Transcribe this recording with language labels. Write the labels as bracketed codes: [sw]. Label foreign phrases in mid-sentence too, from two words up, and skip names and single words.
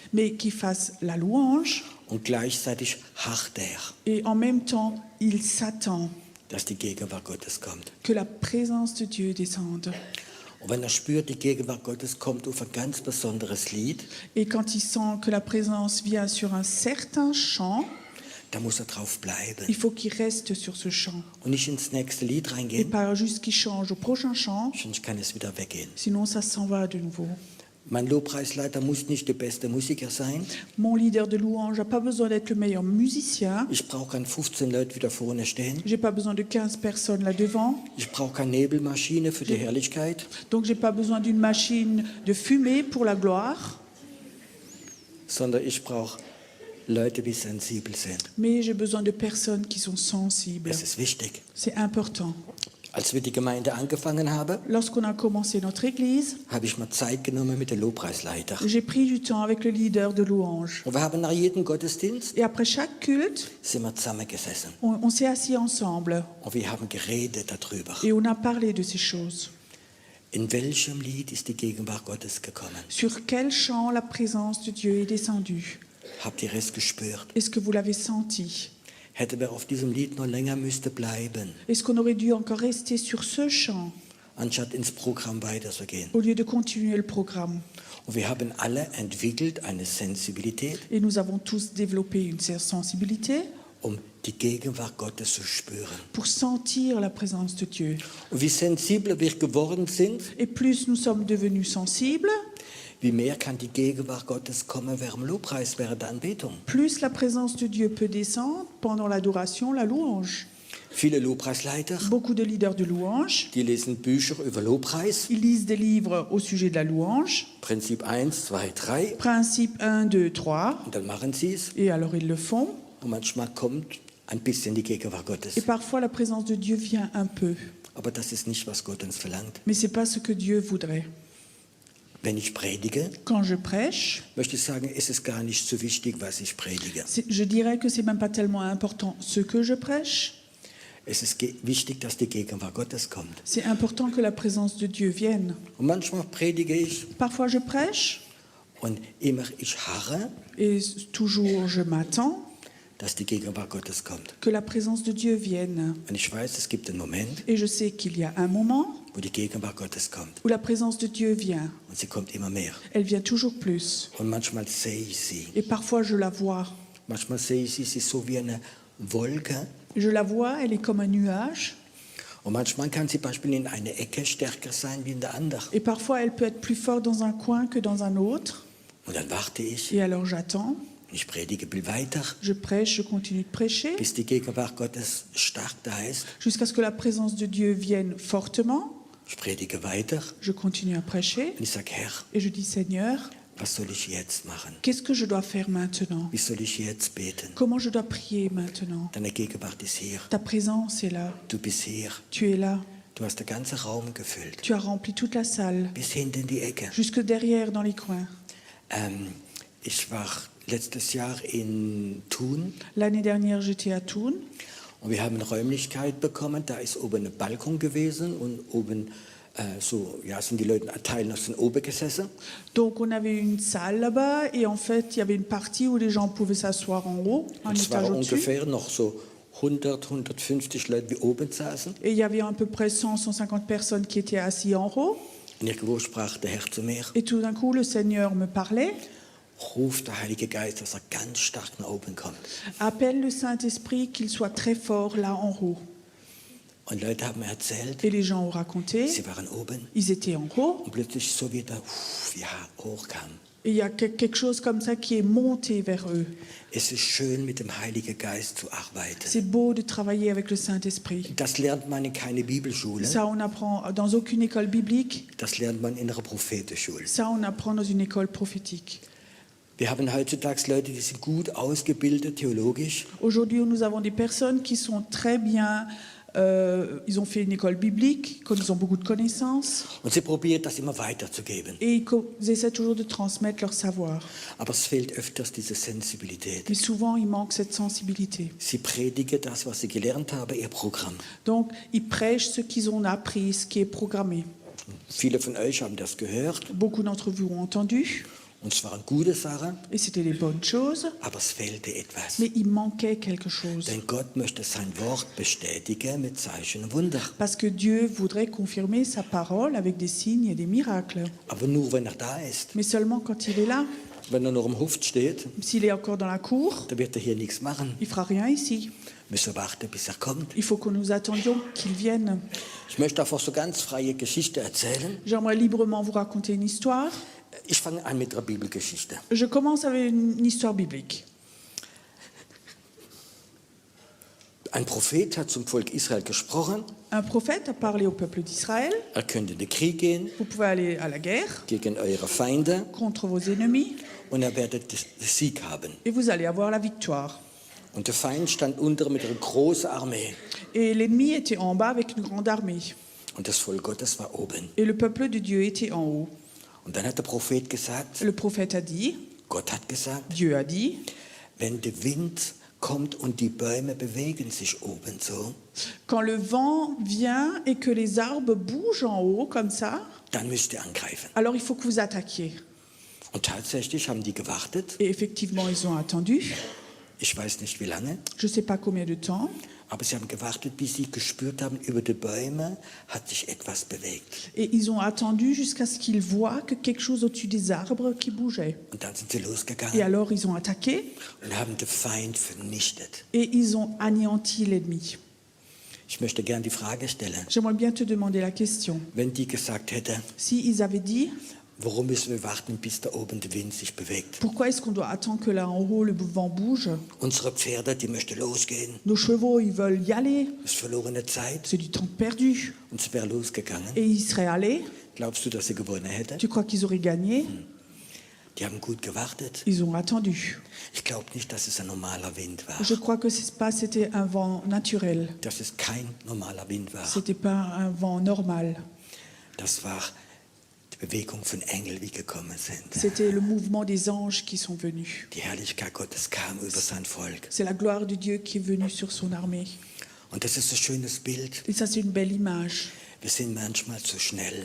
[fr] mais qui fasse la louange [de] und gleichzeitig harrt er, [fr] et en même temps, il s'attend [de] dass die Gegenwart Gottes kommt. [fr] que la présence de Dieu descende. [de] Und wenn er spürt, die Gegenwart Gottes kommt auf ein ganz besonderes Lied, [fr] Et quand il sent que la présence vient sur un certain chant, [de] dann muss er drauf bleiben [fr] il faut qu'il reste sur ce chant. [de] und nicht ins nächste Lied [fr] Et [de] reingehen, [fr] pas juste qu'il change au prochain chant, [de] sonst kann es wieder weggehen. [fr] sinon ça s'en va de nouveau. [de] Mein Lobpreisleiter muss nicht der beste Musiker sein. [fr] Mon leader de louange n'a pas besoin d'être le meilleur musicien. [de] Ich brauche keine 15 Leute, die da vorne stehen. [fr] J'ai pas besoin de 15 personnes là devant. [de] Ich brauche keine Nebelmaschine für die Herrlichkeit. [fr] Donc j'ai pas besoin d'une machine de fumée pour la gloire. [de] sondern ich brauche Leute, die sensibel sind. [fr] mais j'ai besoin de personnes qui sont sensibles. [de] Das ist wichtig. [fr] C'est important. [de] Als wir die Gemeinde angefangen haben, [fr] Lorsqu'on a commencé notre église, [de] habe ich mir Zeit genommen mit dem Lobpreisleiter. [fr] j'ai pris du temps avec le leader de louange. [de] Und wir haben nach jedem Gottesdienst [fr] Et après chaque culte, [de] sind wir zusammengesessen. [fr] on s'est assis ensemble [de] Und wir haben geredet darüber. [fr] et on a parlé de ces choses. [de] In welchem Lied ist die Gegenwart Gottes gekommen? [fr] Sur quel chant la présence de Dieu est descendue? [de] Habt ihr es gespürt? [fr] Est-ce que vous l'avez senti? [de] Hätte wir auf diesem Lied noch länger müsste bleiben, [fr] Est-ce qu'on aurait dû encore rester sur ce chant [de] anstatt ins Programm weiterzugehen? [fr] au lieu de continuer le programme? [de] Und wir haben alle entwickelt eine Sensibilität, [fr] Et nous avons tous développé une sensibilité [de] um die Gegenwart Gottes zu spüren. [fr] pour sentir la présence de Dieu. [de] Und wie sensibler wir geworden sind, [fr] Et plus nous sommes devenus sensibles, [de] wie mehr kann die Gegenwart Gottes kommen während dem Lobpreis, während der Anbetung. [fr] plus la présence de Dieu peut descendre pendant l'adoration, la louange. [de] Viele Lobpreisleiter, [fr] Beaucoup de leaders de louange, [de] die lesen Bücher über Lobpreis, [fr] ils lisent des livres au sujet de la louange, [de] Prinzip 1, 2, 3, [fr] principe 1, 2, 3, [de] und dann machen sie es. [fr] et alors ils le font. [de] Und manchmal kommt ein bisschen die Gegenwart Gottes. [fr] Et parfois la présence de Dieu vient un peu, [de] Aber das ist nicht, was Gott uns verlangt. [fr] mais ce n'est pas ce que Dieu voudrait. [de] Wenn ich predige, [fr] Quand je prêche, [de] möchte ich sagen, es ist gar nicht so wichtig, was ich predige. [fr] je dirais que c'est même pas tellement important ce que je prêche. [de] Es ist wichtig, dass die Gegenwart Gottes kommt. [fr] C'est important que la présence de Dieu vienne. [de] Und manchmal predige ich [fr] Parfois je prêche [de] und immer ich harre, [fr] et toujours je m'attends [de] dass die Gegenwart Gottes kommt. [fr] que la présence de Dieu vienne. [de] Und ich weiß, es gibt einen Moment, [fr] Et je sais qu'il y a un moment [de] wo die Gegenwart Gottes kommt. [fr] où la présence de Dieu vient. [de] Und sie kommt immer mehr. [fr] Elle vient toujours plus. [de] Und manchmal sehe ich sie. [fr] Et parfois je la vois. [de] Manchmal sehe ich sie, sie ist so wie eine Wolke. [fr] Je la vois, elle est comme un nuage. [de] Und manchmal kann sie beispielsweise in einer Ecke stärker sein wie in der anderen. [fr] Et parfois elle peut être plus forte dans un coin que dans un autre. [de] Und dann warte ich, [fr] Et alors j'attends, [de] ich predige viel weiter, [fr] je prêche, je continue de prêcher [de] bis die Gegenwart Gottes stark da ist. [fr] jusqu'à ce que la présence de Dieu vienne fortement. [de] Ich predige weiter [fr] Je continue à prêcher [de] und ich sage, Herr, [fr] et je dis Seigneur, [de] was soll ich jetzt machen? [fr] qu'est-ce que je dois faire maintenant? [de] Wie soll ich jetzt beten? [fr] Comment je dois prier maintenant? [de] Deine Gegenwart ist hier. [fr] Ta présence est là, [de] Du bist hier. [fr] tu es là, [de] Du hast den ganzen Raum gefüllt. [fr] tu as rempli toute la salle, [de] Bis hinten in die Ecke. [fr] jusque derrière dans les coins. [de] Ich war letztes Jahr in Thun [fr] L'année dernière, j'étais à Thun [de] und wir haben eine Räumlichkeit bekommen. Da ist oben ein Balkon gewesen und oben sind die Leute Teilen aus den oben gesessen. [fr] donc on avait une salle là-bas et en fait il y avait une partie où les gens pouvaient s'asseoir en haut, un [de] Und es [fr] étage [de] waren [fr] au-dessus. [de] ungefähr noch so 100, 150 Leute, die oben saßen. [fr] Et il y avait à peu près 100, 150 personnes qui étaient assises en haut. [de] Und irgendwo sprach der Herr zu mir, [fr] Et tout d'un coup, le Seigneur me parlait. [de] ruf der Heilige Geist, dass er ganz stark nach oben kommt. [fr] Appelle le Saint-Esprit qu'il soit très fort là en haut. [de] Und Leute haben mir erzählt, [fr] Et les gens ont raconté, [de] sie waren oben [fr] ils étaient en haut. [de] und plötzlich so wieder hochkam. [fr] Et il y a quelque chose comme ça qui est monté vers eux. [de] Es ist schön, mit dem Heiligen Geist zu arbeiten. [fr] C'est beau de travailler avec le Saint-Esprit. [de] Das lernt man in keine Bibelschule, [fr] Ça, on apprend dans aucune école biblique. [de] das lernt man in einer Prophetenschule. [fr] Ça, on apprend dans une école prophétique. [de] Wir haben heutzutage Leute, die sind gut ausgebildet theologisch, [fr] Aujourd'hui, nous avons des personnes qui sont très bien. Ils ont fait une école biblique, ils ont beaucoup de connaissances. [de] und sie probieren das immer weiterzugeben. [fr] Et ils essaient toujours de transmettre leur savoir. [de] Aber es fehlt öfters diese Sensibilität. [fr] Mais souvent, il manque cette sensibilité. [de] Sie predigen das, was sie gelernt haben, ihr Programm. [fr] Donc, ils prêchent ce qu'ils ont appris, ce qui est programmé. [de] Viele von euch haben das gehört [fr] Beaucoup d'entre vous ont entendu, [de] und es waren gute Sachen, [fr] et c'était les bonnes choses, [de] aber es fehlte etwas. [fr] mais il manquait quelque chose. [de] Denn Gott möchte sein Wort bestätigen mit Zeichen und Wunder. [fr] Parce que Dieu voudrait confirmer sa parole avec des signes et des miracles. [de] Aber nur wenn er da ist. [fr] Mais seulement quand il est là, [de] Wenn er noch im Hof steht, [fr] s'il est encore dans la cour, [de] dann wird er hier nichts machen. [fr] il fera rien ici. [de] Wir müssen warten, bis er kommt. [fr] Il faut que nous attendions qu'il vienne. [de] Ich möchte einfach so ganz freie Geschichte erzählen. [fr] J'aimerais librement vous raconter une histoire. [de] Ich fange an mit einer Bibelgeschichte. [fr] Je commence avec une histoire biblique. [de] Ein Prophet hat zum Volk Israel gesprochen. [fr] Un prophète a parlé au peuple d'Israël. [de] Er könnte in den Krieg gehen [fr] Vous pouvez aller à la guerre [de] gegen eure Feinde. [fr] contre vos ennemis. [de] und er werdet den Sieg haben. [fr] et vous allez avoir la victoire. [de] Und der Feind stand unter mit einer großen Armee. [fr] Et l'ennemi était en bas avec une grande armée. [de] Und das Volk Gottes war oben. [fr] Et le peuple de Dieu était en haut. [de] Und dann hat der Prophet gesagt, [fr] Le prophète a dit, [de] Gott hat gesagt, [fr] Dieu a dit, [de] wenn der Wind kommt und die Bäume bewegen sich oben so, [fr] quand le vent vient et que les arbres bougent en haut comme ça, [de] dann müsst ihr angreifen. [fr] alors il faut que vous attaquiez. [de] Und tatsächlich haben die gewartet. [fr] Et effectivement, ils ont attendu. [de] Ich weiß nicht wie lange, [fr] Je ne sais pas combien de temps. [de] aber sie haben gewartet, bis sie gespürt haben, über die Bäume hat sich etwas bewegt. [fr] Et ils ont attendu jusqu'à ce qu'ils voient que quelque chose au-dessus des arbres qui bougeait. [de] Und dann sind sie [fr] Et [de] losgegangen [fr] alors, ils ont attaqué [de] und haben den Feind vernichtet. [fr] et ils ont anéanti l'ennemi. [de] Ich möchte gern die Frage stellen, [fr] J'aimerais bien te demander la question. [de] wenn die gesagt hätte, [fr] Si ils avaient dit, [de] warum müssen wir warten, bis da oben der Wind sich bewegt? [fr] pourquoi est-ce qu'on doit attendre que là en haut le vent bouge? [de] Unsere Pferde, die möchten losgehen. [fr] Nos chevaux, ils veulent y aller. [de] Das ist verlorene Zeit. [fr] C'est du temps perdu. [de] Und sie wäre losgegangen. [fr] Et ils seraient allés. [de] Glaubst du, dass sie gewonnen hätte? [fr] Tu crois qu'ils auraient gagné? [de] Die haben gut gewartet. [fr] Ils ont attendu. [de] Ich glaube nicht, dass es ein normaler Wind war. [fr] Je crois que c'était un vent naturel. [de] Dass es kein normaler Wind war. [fr] C'était pas un vent normal. [de] Das war die Bewegung von Engeln, die gekommen sind. [fr] C'était le mouvement des anges qui sont venus. [de] Die Herrlichkeit Gottes kam über sein Volk. [fr] C'est la gloire de Dieu qui est venue sur son armée. [de] Und das ist ein schönes Bild. [fr] Et ça, c'est une belle image. [de] Wir sind manchmal zu schnell,